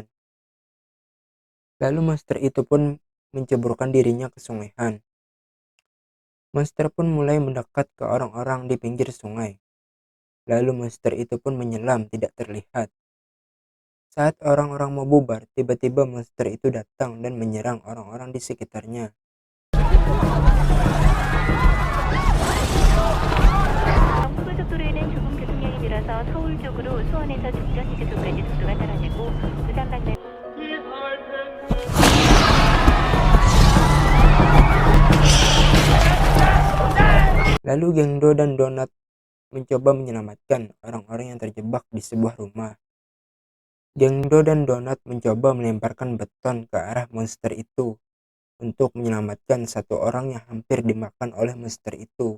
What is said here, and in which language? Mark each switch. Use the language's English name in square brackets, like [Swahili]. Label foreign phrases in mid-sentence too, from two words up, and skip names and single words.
[Indonesian] Lalu monster itu pun menceburkan dirinya ke Sungai Han. Monster pun mulai mendekat ke orang-orang di pinggir sungai. Lalu monster itu pun menyelam tidak terlihat. Saat orang-orang mau bubar, tiba-tiba monster itu datang dan menyerang orang-orang di sekitarnya. [Korean] 고속도로에는 조금 교통량이 늘어서 서울 쪽으로 수원에서 중전 휴게소까지 속도가 떨어지고 부산 방면 [Indonesian] Lalu Geng-do dan Donat mencoba menyelamatkan orang-orang yang terjebak di sebuah rumah. Geng-do dan Donat mencoba melemparkan beton ke arah monster itu untuk menyelamatkan satu orang yang hampir dimakan oleh monster itu.